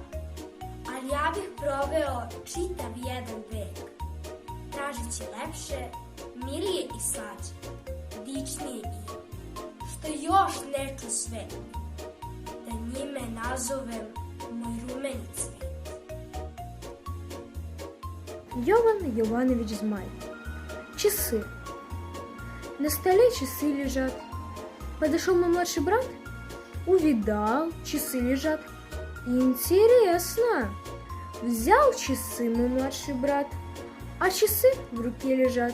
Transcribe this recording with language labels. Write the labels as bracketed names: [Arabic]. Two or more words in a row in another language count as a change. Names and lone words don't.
[Serbian] Ali ja bih proveo čitav jedan vek, tražeći lepše, milije i slađe, dičnije ime, što još ne ču svet, da njime nazovem moj rumeni cvet. [Russian] Jovan Jovанович Змай. Часы. На столе часы лежат, Подошел мой младший брат, увидал, часы лежат. Интересно. Взял часы мой младший брат, а часы в руке лежат.